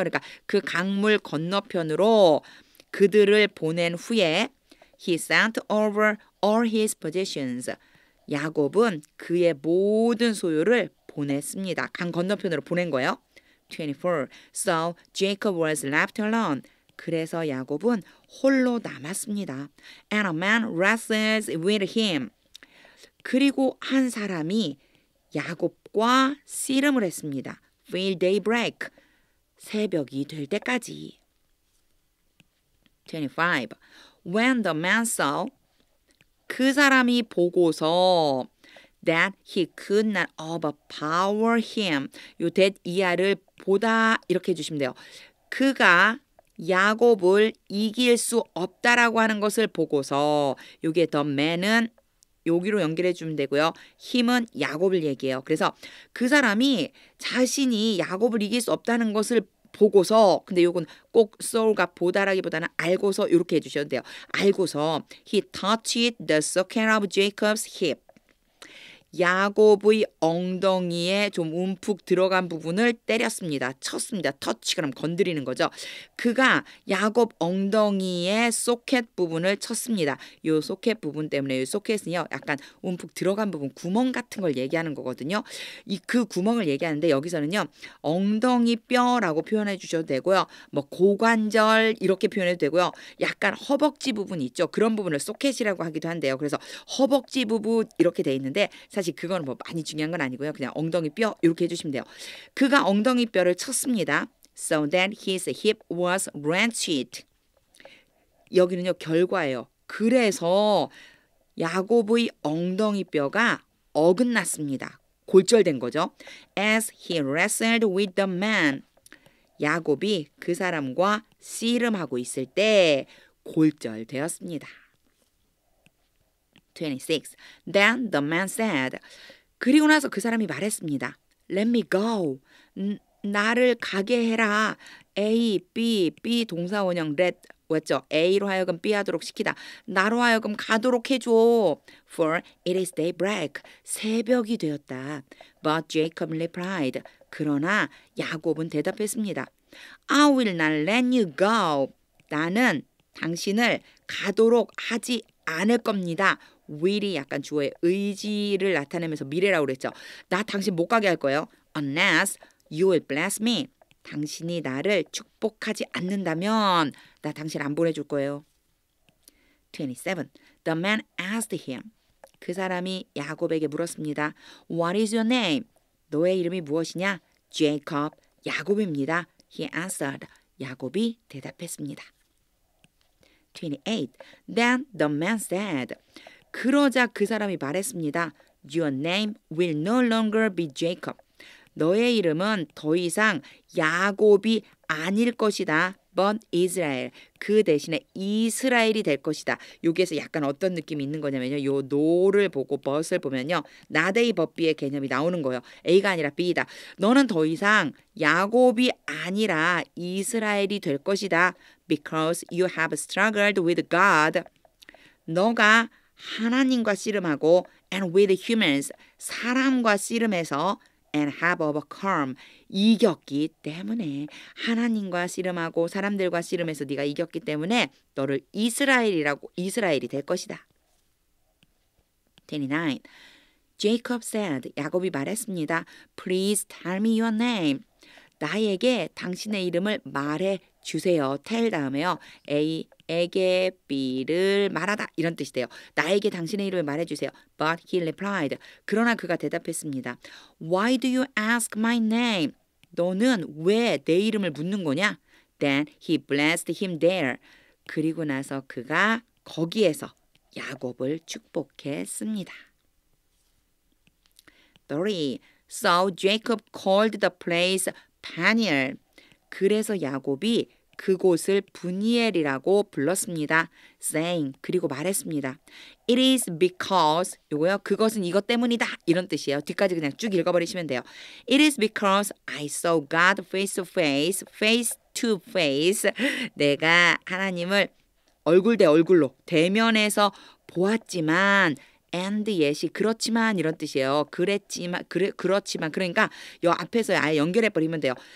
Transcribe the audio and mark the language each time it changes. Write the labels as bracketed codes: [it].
[ko] 그러니까 그 강물 건너편으로 그들을 보낸 후에 [en] he sent over all his possessions. [ko] 야곱은 그의 모든 소유를 보냈습니다. 강 건너편으로 보낸 거예요. [en] 24. So Jacob was left alone. [ko] 그래서 야곱은 홀로 남았습니다. [en] And a man wrestles with him. [ko] 그리고 한 사람이 야곱과 씨름을 했습니다. [en] Till daybreak. [ko] 새벽이 될 때까지. 25. [en] When the man saw. [ko] 그 사람이 보고서 [en] that he could not overpower him. [ko] 요 that 이하를 보다 이렇게 해주시면 돼요. 그가 야곱을 이길 수 없다라고 하는 것을 보고서 요게 the man은 여기로 연결해 주면 되고요. 힘은 야곱을 얘기해요. 그래서 그 사람이 자신이 야곱을 이길 수 없다는 것을 보고서 근데 요건 꼭 so가 보다라기보다는 알고서 이렇게 해주셔도 돼요. [en] 알고서 he touched the socket of Jacob's hip. [ko] 야곱의 엉덩이에 좀 움푹 들어간 부분을 때렸습니다. 쳤습니다. 터치 그럼 건드리는 거죠. 그가 야곱 엉덩이의 소켓 부분을 쳤습니다. 이 소켓 부분 때문에 이 소켓은요 약간 움푹 들어간 부분 구멍 같은 걸 얘기하는 거거든요. 그 구멍을 얘기하는데 여기서는요 엉덩이 뼈라고 표현해 주셔도 되고요. 뭐 고관절 이렇게 표현해도 되고요. 약간 허벅지 부분 있죠. 그런 부분을 소켓이라고 하기도 한데요. 그래서 허벅지 부분 이렇게 돼 있는데 사실 그거는 뭐 많이 중요한 건 아니고요. 그냥 엉덩이 뼈 이렇게 해주시면 돼요. 그가 엉덩이 뼈를 쳤습니다. [en] So that his hip was wrenched. [ko] 여기는요 결과예요. 그래서 야곱의 엉덩이 뼈가 어긋났습니다. 골절된 거죠. [en] As he wrestled with the man. [ko] 야곱이 그 사람과 씨름하고 있을 때 골절되었습니다. [en] 26. Then the man said. [ko] 그리고 나서 그 사람이 말했습니다. [en] Let me go. [ko] 나를 가게 해라. A, B 동사 원형 let 뭐였죠? A로 하여금 B 하도록 시키다. 나로 하여금 가도록 해줘. [en] For it is daybreak. [ko] 새벽이 되었다. [en] But Jacob replied. [ko] 그러나 야곱은 대답했습니다. [en] I will not let you go. [ko] 나는 당신을 가도록 하지 않을 겁니다. will이 약간 주어의 의지를 나타내면서 미래라고 그랬죠. 나 당신 못 가게 할 거예요. [en] Unless you will bless me. [ko] 당신이 나를 축복하지 않는다면 나 당신 안 보내줄 거예요. [en] 27. The man asked him. [ko] 그 사람이 야곱에게 물었습니다. [en] What is your name? [ko] 너의 이름이 무엇이냐? [en] Jacob. [ko] 야곱입니다. [en] He answered. [ko] 야곱이 대답했습니다. 28. [en] Then the man said. [ko] 그러자 그 사람이 말했습니다. [en] Your name will no longer be Jacob. [ko] 너의 이름은 더 이상 야곱이 아닐 것이다. [en] but Israel. [ko] 그 대신에 이스라엘이 될 것이다. 여기에서 약간 어떤 느낌이 있는 거냐면요. 요 no를 보고 but을 보면요. not A but B의 개념이 나오는 거예요. A가 아니라 B다. 너는 더 이상 야곱이 아니라 이스라엘이 될 것이다. [en] Because you have struggled with God. [ko] 너가 하나님과 씨름하고 [en] and with humans. [ko] 사람과 씨름해서 [en] and have overcome. [ko] 이겼기 때문에 하나님과 씨름하고 사람들과 씨름해서 네가 이겼기 때문에 너를 이스라엘이 될 것이다. 29. [en] Jacob said, [ko] 야곱이 말했습니다. [en] Please tell me your name. [ko] 나에게 당신의 이름을 말해 주세요. tell 다음에요. A에게 B를 말하다 이런 뜻이 돼요. 나에게 당신의 이름을 말해 주세요. [en] But he replied. [ko] 그러나 그가 대답했습니다. [en] Why do you ask my name? [ko] 너는 왜 내 이름을 묻는 거냐? [en] Then he blessed him there. [ko] 그리고 나서 그가 거기에서 야곱을 축복했습니다. 30. [en] So Jacob called the place Peniel. [ko] 그래서 야곱이 그곳을 분이엘이라고 불렀습니다. saying 그리고 말했습니다. [en] It is because [ko] 요거요. 그것은 이것 때문이다. 이런 뜻이에요. 뒤까지 그냥 쭉 읽어버리시면 돼요. [en] It is because I saw God face to face, face to face. [ko] 내가 하나님을 얼굴 대 얼굴로 대면해서 보았지만 and yet이 그렇지만 이런 뜻이에요. 그렇지만 그러니까 요 앞에서 아예 연결해 버리면 돼요.